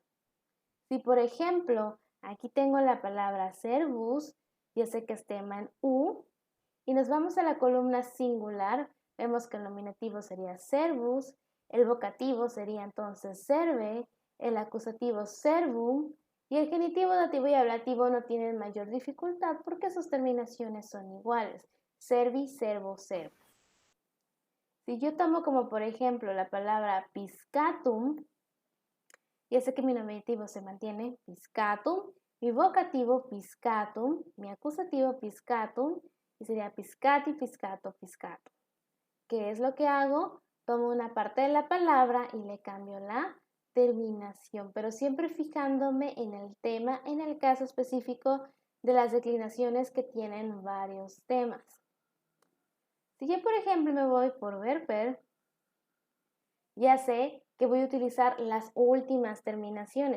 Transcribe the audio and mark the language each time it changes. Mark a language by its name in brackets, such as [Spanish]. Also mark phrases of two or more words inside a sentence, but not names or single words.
[Spanish] Si, por ejemplo, aquí tengo la palabra servus, yo sé que es tema en u, y nos vamos a la columna singular, vemos que el nominativo sería servus, el vocativo sería entonces serve, el acusativo servum, y el genitivo, dativo y ablativo no tienen mayor dificultad porque sus terminaciones son iguales, [Latin] servi, servo, servo. [Spanish] Si yo tomo como por ejemplo la palabra piscatum, ya sé que mi nominativo se mantiene, piscatum, mi vocativo piscatum, mi acusativo piscatum, y sería [Latin] piscati, piscato, piscatum. [Spanish] ¿Qué es lo que hago? Tomo una parte de la palabra y le cambio la terminación, pero siempre fijándome en el tema, en el caso específico de las declinaciones que tienen varios temas. Si yo, por ejemplo, me voy por verper, ya sé que voy a utilizar las últimas terminaciones.